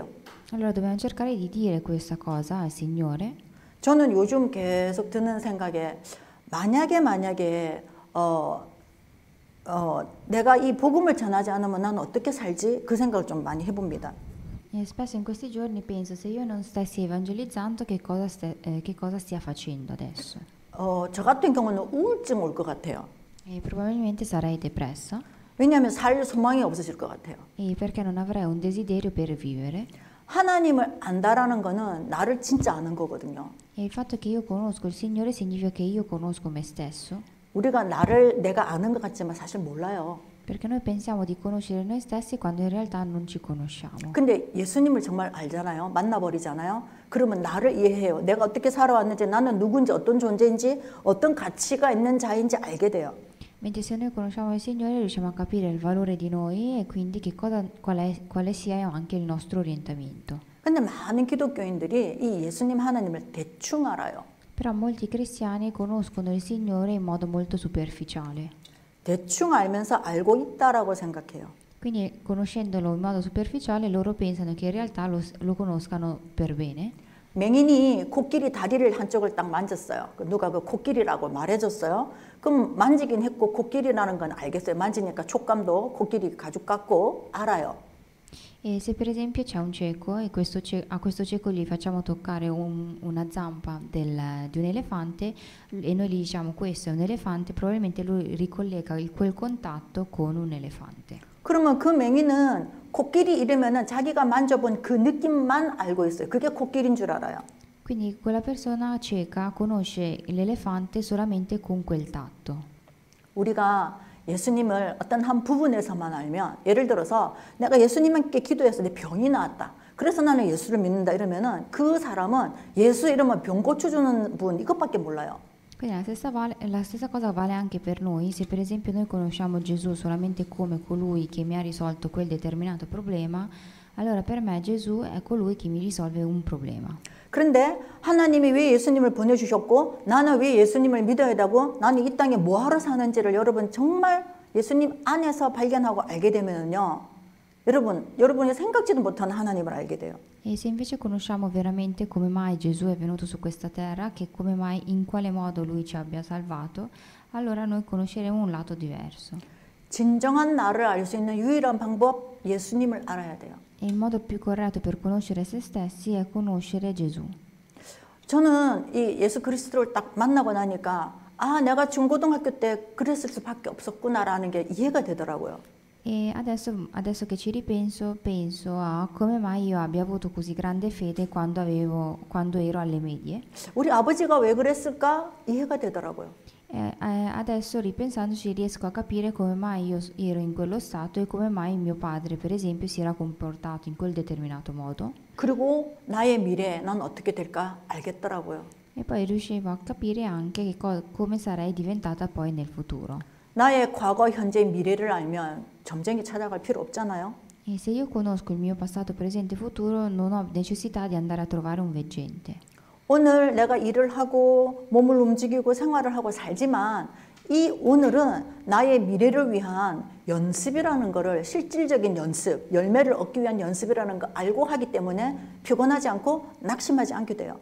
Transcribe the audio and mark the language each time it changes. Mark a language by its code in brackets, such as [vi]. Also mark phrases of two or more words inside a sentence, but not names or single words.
[it] Allora dobbiamo cercare di dire questa cosa al Signore. [ko] 저는 요즘 계속 드는 생각에 만약에 내가 이 복음을 전하지 않으면 난 어떻게 살지? 그 생각을 좀 많이 해봅니다. [it] E spesso in questi giorni penso se io non stessi evangelizzando che cosa stia facendo adesso. [ko] 저 같은 경우는 우울증 올 것 같아요. [it] E probabilmente sarei depressa. [ko] 왜냐하면 살 소망이 없어질 것 같아요. [it] E perché non avrei un desiderio per vivere. [ko] 하나님을 안다라는 거는 나를 진짜 아는 거거든요. [it] E il fatto che io conosco il Signore significa che io conosco me stesso. [ko] 우리가 내가 아는 것 같지만 사실 몰라요. [it] Perché noi pensiamo di conoscere noi stessi quando in realtà non ci conosciamo. [ko] 근데 예수님을 정말 알잖아요. 만나버리잖아요. 그러면 나를 이해해요. 내가 어떻게 살아왔는지, 나는 누군지, 어떤 존재인지, 어떤 가치가 있는 자인지 알게 돼요. [it] Mentre se noi conosciamo il Signore riusciamo a capire il valore di noi e quindi quale sia anche il nostro orientamento. [ko] 근데 많은 기독교인들이 이 예수님 하나님을 대충 알아요. [it] Però molti cristiani conoscono il Signore in modo molto superficiale. [ko] 대충 알면서 알고 있다라고 생각해요. [it] Quindi conoscendolo in modo superficiale loro pensano che in realtà lo conoscano per bene. [ko] 맹인이 코끼리 다리를 한쪽을 딱 만졌어요. 누가 그 코끼리라고 말해줬어요. 그럼 만지긴 했고 코끼리라는 건 알겠어요. 만지니까 촉감도 코끼리 가죽 같고 알아요. [it] E se per esempio c'è un cieco e a questo cieco gli facciamo toccare una zampa di un elefante e noi gli diciamo questo è un elefante, probabilmente lui ricollega quel contatto con un elefante. [ko] 그러면 그 맹인은 코끼리 이러면은 자기가 만져본 그 느낌만 알고 있어요. 그게 코끼리인 줄 알아요. [it] Quindi quella persona cieca conosce l'elefante solamente con quel tatto. [ko] 우리가 예수님을 어떤 한 부분에서만 알면, 예를 들어서 내가 예수님께 기도해서 내 병이 나았다. 그래서 나는 예수를 믿는다 이러면은 그 사람은 예수 이러면 병 고쳐주는 분 이것밖에 몰라요. [it] Quindi la stessa cosa vale anche per noi. Se per esempio noi conosciamo Gesù solamente come colui che mi ha risolto quel determinato problema, allora per me Gesù è colui che mi risolve un problema. [ko] 그런데 하나님이 왜 예수님을 보내주셨고 나는 왜 예수님을 믿어야 되고 나는 이 땅에 뭐하러 사는지를 여러분 정말 예수님 안에서 발견하고 알게 되면요, 여러분이 생각지도 못한 하나님을 알게 돼요. [it] E se invece conosciamo veramente come mai Gesù è venuto su questa terra, che come mai in quale modo lui ci abbia salvato, allora noi conosceremo un lato diverso. [ko] 진정한 나를 알 수 있는 유일한 방법, 예수님을 알아야 돼요. [it] E il modo più corretto per conoscere se stessi è conoscere Gesù. [ko] 저는 이 예수 그리스도를 딱 만나고 나니까 아, 내가 중고등학교 때 그랬을 수밖에 없었구나라는 게 이해가 되더라고요. [it] E adesso che ci ripenso, penso a come mai io abbia avuto così grande fede quando ero alle medie. [ko] 우리 아버지가 왜 그랬을까 이해가 되더라고요. [it] Adesso ripensandoci riesco a capire come mai io ero in quello stato e come mai mio padre, per esempio, si era comportato in quel determinato modo. [ko] 그리고 나의 미래 난 어떻게 될까 알겠더라고요. [it] E poi riuscivo a capire anche come sarei diventata poi nel futuro. [ko] 나의 과거, 현재, 미래를 알면 점쟁이 찾아갈 필요 없잖아요. [it] E se io conosco il mio passato, presente e futuro, non ho necessità di andare a trovare un veggente. [ko] 오늘 내가 일을 하고 몸을 움직이고 생활을 하고 살지만 이 오늘은 나의 미래를 위한 연습이라는 거를, 실질적인 연습, 열매를 얻기 위한 연습이라는 거 알고 하기 때문에 피곤하지 않고 낙심하지 않게 돼요.